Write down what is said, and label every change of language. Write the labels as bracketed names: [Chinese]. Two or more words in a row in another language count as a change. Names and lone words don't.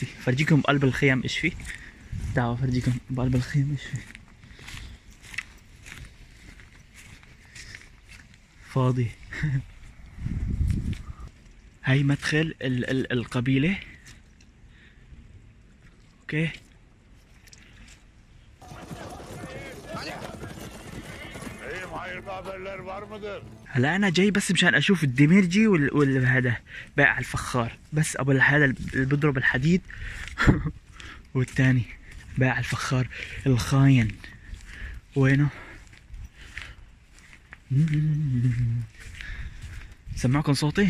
[Arabic] فرجيكم بقلب الخيم ايش في، تعالوا فرجيكم بقلب الخيم ايش في. فاضي. هاي مدخل القبيلة. اوكي [Turkish] Beyim hayırlı haberler var mıdır? [Arabic] هلا انا جاي بس مشان اشوف الدمرجي هذا بائع الفخار، بس ابو هذا اللي بيضرب الحديد. والتاني بائع الفخار الخاين وينه؟ سمعكم صوتي؟